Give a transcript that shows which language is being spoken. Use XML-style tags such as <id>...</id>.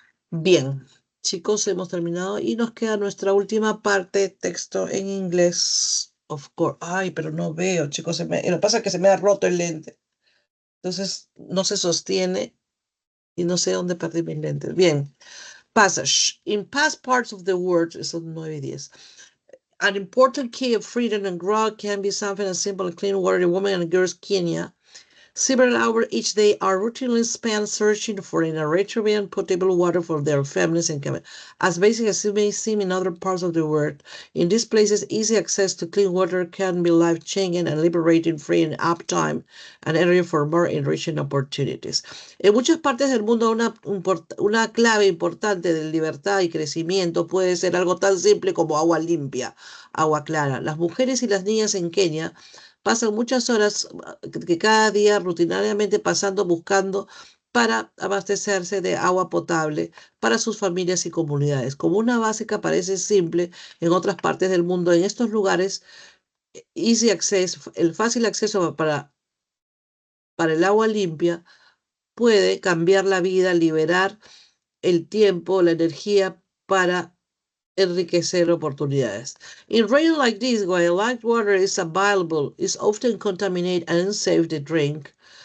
<es>Bien, chicos, hemos terminado y nos queda nuestra última parte, texto en inglés.</es> <en>Of course.</en> <es>Ay, pero no veo, chicos. Lo que pasa es que se me ha roto el lente. Entonces no se sostiene y no sé dónde perdí mis lentes. Bien.</es> <en>Passage. In past parts of the world,</en> <es>eso 9 y 10.</es> <en>An important key of freedom and growth can be something as simple as clean water. The women and girls Kenya. Several hours each day are routinely spent searching for irretrievable and potable water for their families and communities. As basic as it may seem in other parts of the world, in these places, easy access to clean water can be life-changing and liberating, freeing up time and area for more enriching opportunities.</en> <es>En muchas partes del mundo, una clave importante de libertad y crecimiento puede ser algo tan simple como agua limpia, agua clara. Las mujeres y las niñas en Kenia pasan muchas horas que cada día rutinariamente buscando para abastecerse de agua potable para sus familias y comunidades. Como una básica parece simple en otras partes del mundo, en estos lugares,</es> <en>easy access,</en> <es>el fácil acceso para el agua limpia puede cambiar la vida, liberar el tiempo, la energía para enriquecer oportunidades.</es> <en>In rain like this, while light water is available, is often contaminated and unsafe to drink.</en>